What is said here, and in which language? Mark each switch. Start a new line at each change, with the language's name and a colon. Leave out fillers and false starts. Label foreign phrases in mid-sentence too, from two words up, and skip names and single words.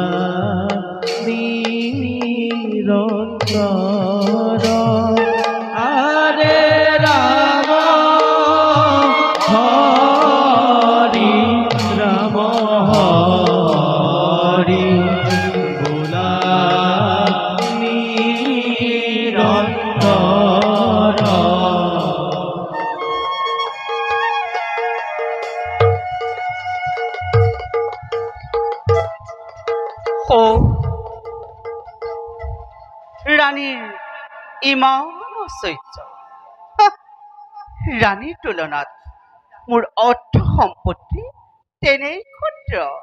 Bangla: নিরন্তর আরে রাম হরি রাম হরি বোলা নিরন্তর
Assamese: ও রানীর ইমান ঐশ্বৰ্য ৰাণীৰ তুলনাত মোৰ অৰ্থ সম্পত্তি তেনেই ক্ষুদ্ৰ